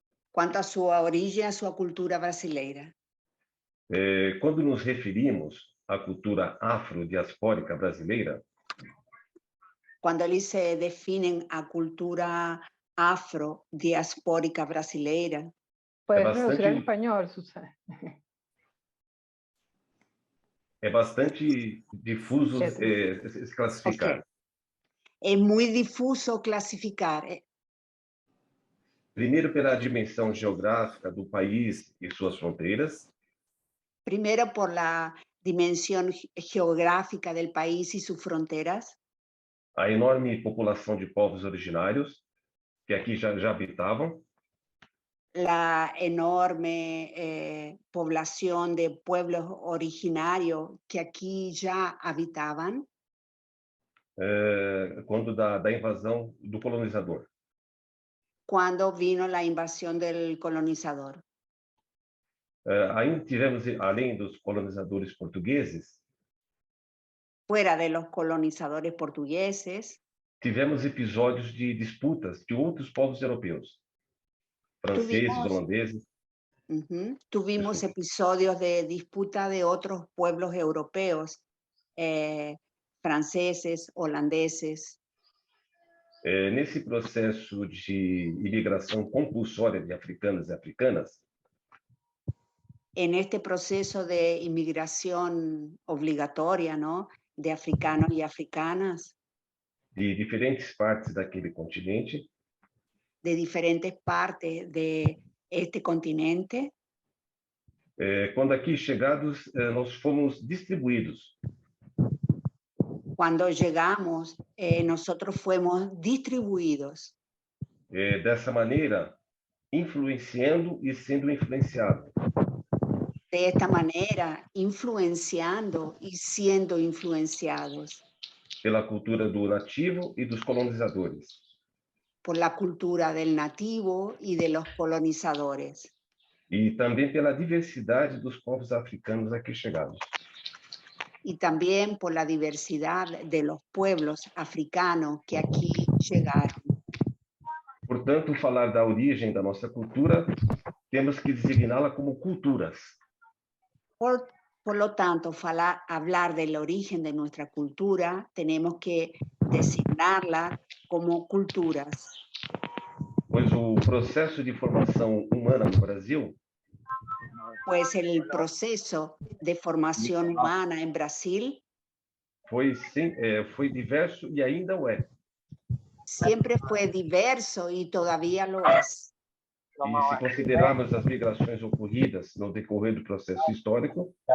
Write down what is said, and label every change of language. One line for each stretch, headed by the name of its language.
Portuguese: Quanto à sua origem, à sua cultura brasileira. Quando nos referimos à cultura afrodiaspórica brasileira, quando eles se definem a cultura afrodiaspórica brasileira.
Spanish: Puedes traducir en español, Susana.
Portuguese: É bastante difuso se classificar.
English: Okay.
Portuguese: É muito difuso classificar. Primeiro, pela dimensão geográfica do país e suas fronteiras. Primeiro,
Spanish: por la
Portuguese: dimensão geográfica
Spanish: del
Portuguese: país e suas fronteiras. A enorme população de povos originários que aqui já habitavam.
Spanish: La enorme población de pueblos originarios que aquí ya habitaban.
Portuguese: Quando da invasão do colonizador.
Spanish: Cuando vino la invasión del colonizador.
Portuguese: Aí tivemos, além dos colonizadores portugueses,
Spanish: fuera de los colonizadores portugueses,
Portuguese: tivemos episódios de disputas de outros povos europeus. Franceses, holandeses.
Spanish: Tuvimos episodios de disputa de otros pueblos europeos, franceses, holandeses.
Portuguese: Nesse processo de imigração compulsória de africanos e africanas,
Spanish: en este proceso de inmigración obligatoria, ¿no? De africanos y africanas.
Portuguese: De diferentes partes daquele continente.
Spanish: De diferentes partes de este continente.
Portuguese: Quando aqui chegados, nós fomos distribuídos.
Spanish: Cuando llegamos, nosotros fuimos distribuidos.
Portuguese: Dessa maneira, influenciando e sendo influenciado.
Spanish: De esta manera, influenciando y siendo influenciados.
Portuguese: Pela cultura do nativo e dos colonizadores.
Spanish: Por la cultura del nativo y de los colonizadores.
Portuguese: E também pela diversidade dos povos africanos aqui chegados.
Spanish: Y también por la diversidad de los pueblos africanos que aquí llegaron.
Portuguese: Portanto, falar da origem da nossa cultura, temos que designá-la como culturas.
Spanish: Por lo tanto, hablar del origen de nuestra cultura, tenemos que designarla como culturas.
Portuguese: Pois o processo de formação humana no Brasil
Spanish: Pues el proceso de formación humana en Brasil
Portuguese: foi, sim, foi diverso e ainda o é.
Spanish: siempre fue diverso y todavía lo es.
Portuguese: E se considerarmos as migrações ocorridas no decorrer do processo histórico,